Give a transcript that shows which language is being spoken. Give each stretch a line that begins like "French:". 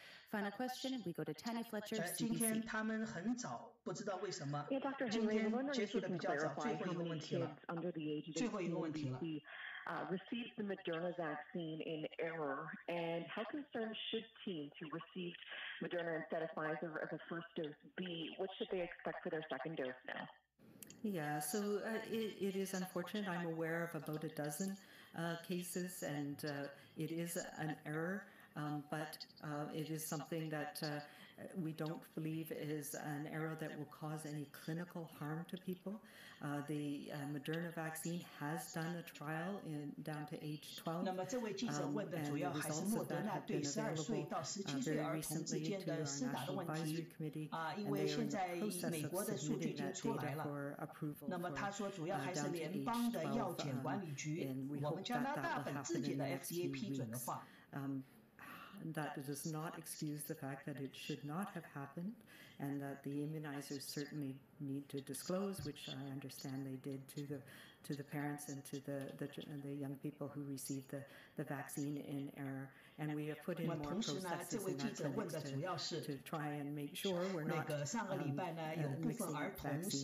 English: Final question, we go to Tanya Fletcher, CBC.
Chinese: 今天他们很早，不知道为什么，今天结束的比较早。最后一个问题了，最后一个问题了。
English: Received the Moderna vaccine in error, and how concerned should teens who received Moderna instead of Pfizer as a first dose be? What should they expect for their second dose now? Yeah, so it is unfortunate. I'm aware of about a dozen cases, and it is an error, but it is something that we don't believe is an error that will cause any clinical harm to people. The Moderna vaccine has done a trial down to age 12,
Chinese: 那么这位记者问的主要还是莫德纳对12岁到17岁儿童之间的施打的问题因为现在美国的数据已经出来了。那么他说主要还是联邦的药检管理局，我们加拿大本自己的 FDA 批准的话。
English: that does not excuse the fact that it should not have happened, and that the immunizers certainly need to disclose, which I understand they did to the parents and to the young people who received the vaccine in error. And we have put in more processes in our clinics to try and make sure we're not mixing vaccines.